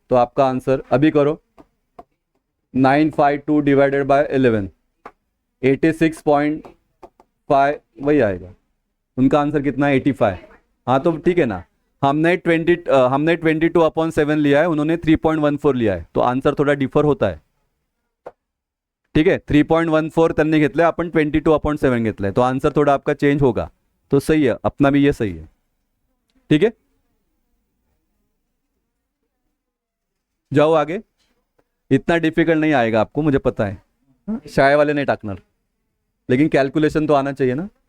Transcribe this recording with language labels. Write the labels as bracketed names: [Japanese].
[Hindi] तो आपका आंसर अभी करो 952 डिवाइडेड बाय 11 86.5 वही आएगा. उनका आंसर कितना है 85. हाँ तो ठीक है ना, हमने 22/7 लिया है, उन्होंने 3.14 लिया है, तो आंसर थोड़ा डिफर होता है. ठीक है [Marathi] 3.14 त्यांनी घेतलंय, आपण 22/7 घेतलंय, [Hindi] तो आंसर थोड़ा आपका चेंज होगा. तो सही है, अपना भी ये सही है. ठीक है जाओ आगे. इतना डिफिकल्ट नहीं आएगा आपको, मुझे पता है. शाये वाले नहीं टाकणार, लेकिन कैलकुलेशन तो आना चाहिए ना.